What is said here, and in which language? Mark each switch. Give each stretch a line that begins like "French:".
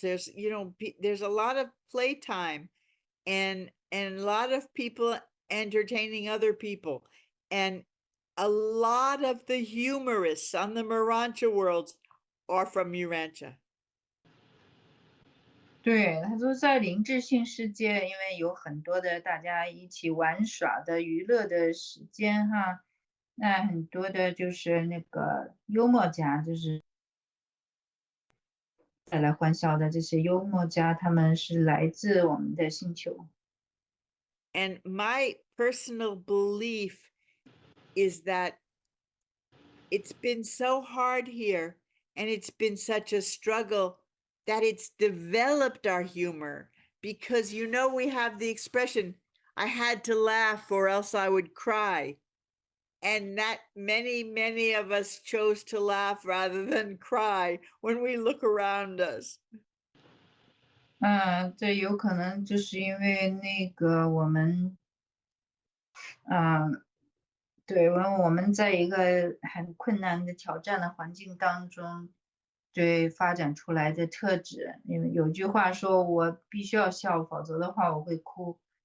English: There's a lot of playtime and a lot of people entertaining other people. And a lot of the humorists on the Morancha worlds are from Urantia.
Chinese: 对，他说在灵智性世界，因为有很多的大家一起玩耍的娱乐的时间哈，那很多的就是那个幽默家，就是带来欢笑的这些幽默家，他们是来自我们的星球。
English: And my personal belief is that it's been so hard here and it's been such a struggle that it's developed our humor, because we have the expression, I had to laugh or else I would cry. And that many of us chose to laugh rather than cry when we look around us.
Chinese: 这有可能就是因为那个我们，对，我们在一个很困难的挑战的环境当中，对发展出来的特质。因为有句话说，我必须要笑，否则的话我会哭。